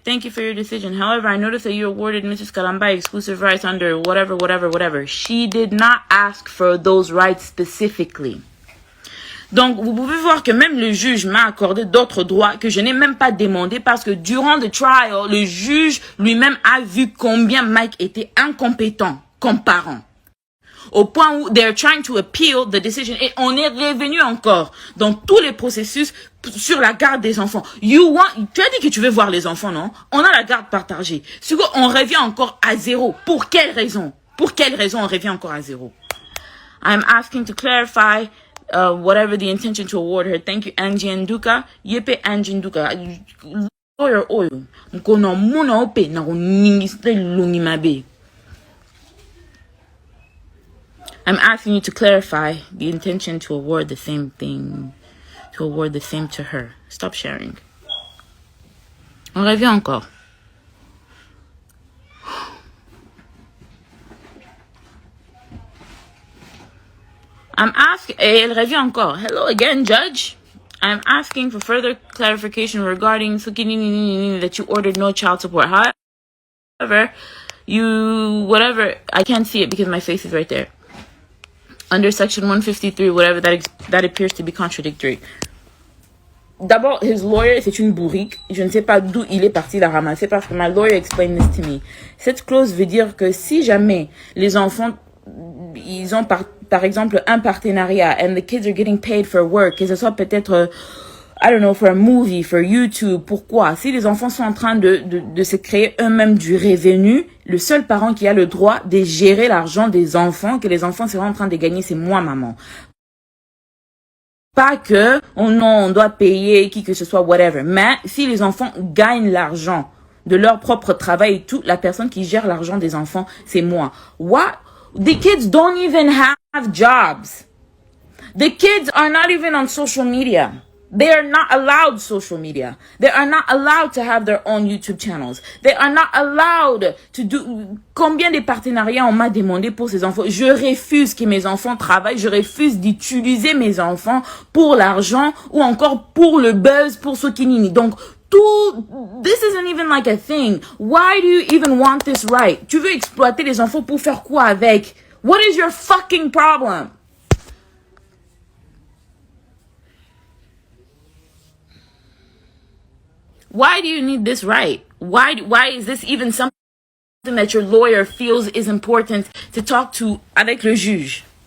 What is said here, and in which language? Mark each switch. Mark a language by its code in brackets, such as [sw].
[en] Thank you for your decision. However, I noticed that you awarded Mrs. Kalamba exclusive rights under whatever. She did not ask for those rights specifically. [fr] Donc, vous pouvez voir que même le juge m'a accordé d'autres droits que je n'ai même pas demandé parce que durant le trial, le juge lui-même a vu combien Mike était incompétent comme parent. Au point où [en] they're trying to appeal the decision. [fr] Et on est revenu encore dans tous les processus sur la garde des enfants. Tu as dit que tu veux voir les enfants, non? On a la garde partagée. On revient encore à zéro. Pour quelle raison? On revient encore à zéro? [en] I'm asking to clarify whatever the intention to award her. Thank you, Angie Nduka. Yepe Angie Nduka. Lawyer oyo. Mkono muna ope na kuningiste lungi mabe. I'm asking you to clarify the intention to award the same thing, to award the same to her. Stop sharing. [fr] On revient encore. [en] I'm asking, [fr] elle revient encore. [en] Hello again, Judge. I'm asking for further clarification regarding that you ordered no child support. However, I can't see it because my face is right there. Under section 153, whatever, that appears to be contradictory. [fr] D'abord, [en] his lawyer, [fr] c'est une bourrique. Je ne sais pas d'où il est parti la ramasser parce que [en] my lawyer explained this to me. [fr] Cette clause veut dire que si jamais les enfants, ils ont par exemple un partenariat [en] and the kids are getting paid for work, [fr] que ce soit peut-être, [en] I don't know, for a movie, for YouTube, [fr] pourquoi? Si les enfants sont en train de se créer eux-mêmes du revenu, le seul parent qui a le droit de gérer l'argent des enfants, que les enfants seront en train de gagner, c'est moi, maman. Pas que, oh non, on doit payer qui que ce soit, whatever. Mais si les enfants gagnent l'argent de leur propre travail et tout, la personne qui gère l'argent des enfants, c'est moi. [en] What? The kids don't even have jobs. The kids are not even on social media. They are not allowed social media. They are not allowed to have their own YouTube channels. They are not allowed to do... [fr] Combien de partenariats on m'a demandé pour ces enfants? Je refuse que mes enfants travaillent. Je refuse d'utiliser mes enfants pour l'argent ou encore pour le buzz, pour ce qui n'est. Donc, [en] this isn't even like a thing. Why do you even want this right? [fr] Tu veux exploiter les enfants pour faire quoi avec? [en] What is your fucking problem? Why do you need this right? Why is this even something that your lawyer feels is important to talk to [fr] avec le juge?